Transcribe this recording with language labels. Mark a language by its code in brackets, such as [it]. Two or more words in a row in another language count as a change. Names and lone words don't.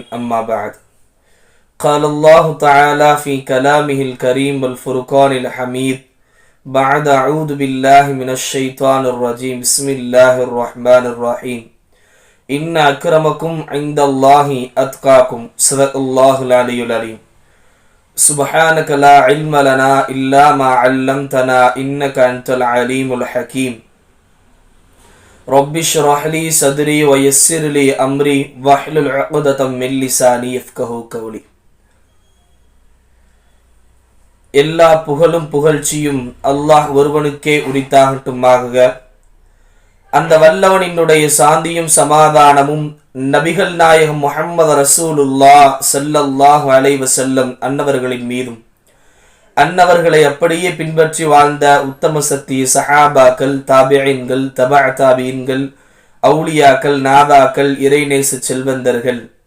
[ar] أما بعد، قال الله تعالى في كلامه الكريم والفرقان الحميد بعد أعوذ بالله من الشيطان الرجيم بسم الله الرحمن الرحيم إن أكرمكم عند الله أتقاكم صدق الله العلي العليم. سبحانك لا علم لنا إلا ما علمتنا إنك أنت العليم الحكيم. رب اشرح لي صدري ويسر لي أمري واحلل عقدة من لساني يفقهوا قولي. [ta] எல்லா புகழும் புகழ்ச்சியும் அல்லாஹ் ஒருவனுக்கே உரித்தாகட்டுமாக. அந்த வல்லவனினுடைய சாந்தியும் சமாதானமும் நபிகள் நாயகம் முஹம்மது [ar] رسول الله صلى الله عليه وسلم [ta] அன்னவர்களின் மீதும், அன்னவர்களை அப்படியே பின்பற்றி வாழ்ந்த உத்தம சத்திய சஹாபாக்கள், தாபிஈன்கள், தபஅ தாபிஈன்கள், அவுலியாக்கள், நாதாக்கள், இறைநேச செல்வந்தர்கள்,